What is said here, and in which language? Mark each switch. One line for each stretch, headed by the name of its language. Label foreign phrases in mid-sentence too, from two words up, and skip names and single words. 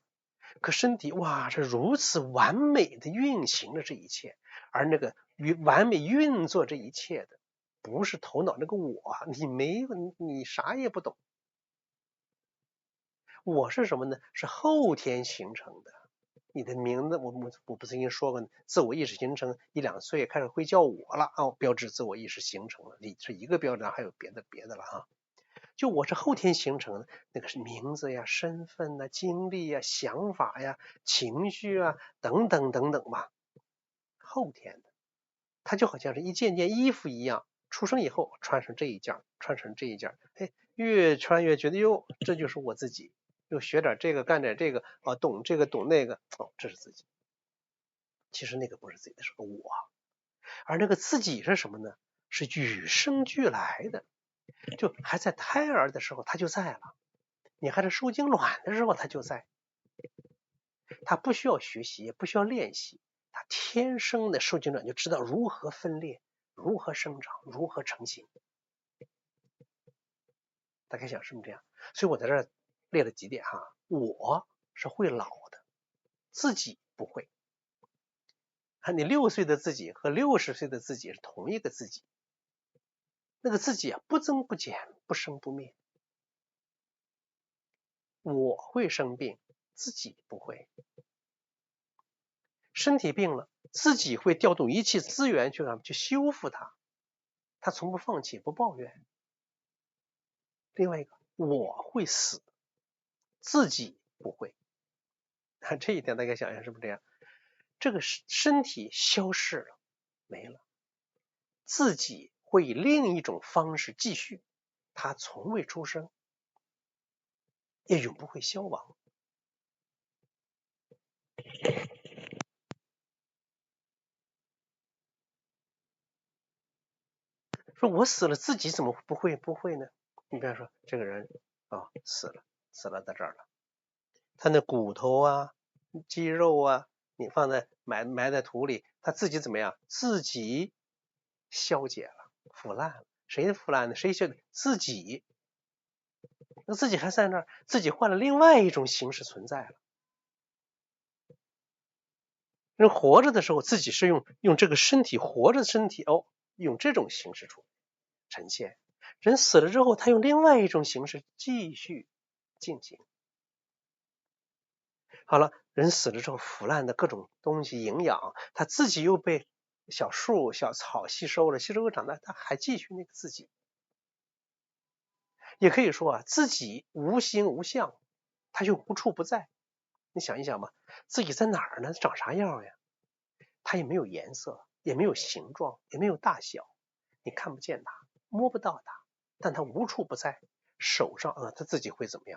Chinese: 可身體哇，是如此完美的運行了這一切，而那個完美運作這一切的，不是頭腦那個我，你沒有，你啥也不懂。我是什麼呢？是後天形成的。你的名字，我不曾經說過，自我意識形成1、2歲開始會叫我了標誌自我意識形成了，你是一個標誌，還有別的了哈。就我是後天形成的，那個是名字呀、身份吶、經歷呀、想法呀、情緒啊等等等等吧，後天的。它就好像是一件件衣服一樣，出生以後穿上這一件，穿成這一件，越穿越覺得喲，這就是我自己。又學點這個，幹點這個懂這個懂那個，這是自己。其實那個不是自己的，是個我。而那個自己是什麼呢？是與生俱來的。就還在胎兒的時候他就在了，你還在受精卵的時候他就在，他不需要學習，也不需要練習，他天生的受精卵就知道如何分裂，如何生長，如何成型。大家想是不是這樣？所以我在這兒列了幾點哈，我是會老的，自己不會。你6歲的自己和60歲的自己是同一個自己，那個自己不增不減，不生不滅。我會生病，自己不會。身體病了，自己會調動一切資源去修復它，他從不放棄，不抱怨。另外一個，我會死，自己不會。這一點大家想想是不是這樣？這個身體消逝了，沒了，自己會以另一種方式繼續，他從未出生，也永不會消亡。說我死了，自己怎麼不會呢？你比方說這個人死了在這兒了，他那骨頭啊、肌肉啊，你放在埋在土裡，他自己怎麼樣？自己消解了，腐爛了。誰腐爛的？誰消？自己。那自己還在那兒，自己換了另外一種形式存在了。人活着的時候，自己是用這個身體活着的身體用這種形式呈現。人死了之後，他用另外一種形式繼續進行。好了，人死了之後，腐爛的各種東西營養，他自己又被小樹小草吸收了，吸收又長大，他還繼續那個自己。也可以說自己無形無相， 它就无處不在。你想一想吧，自己在哪儿呢？长啥樣呀？它也没有颜色，也没有形狀，也没有大小，你看不見它，摸不到它，但它无處不在。手上它自己会怎么樣？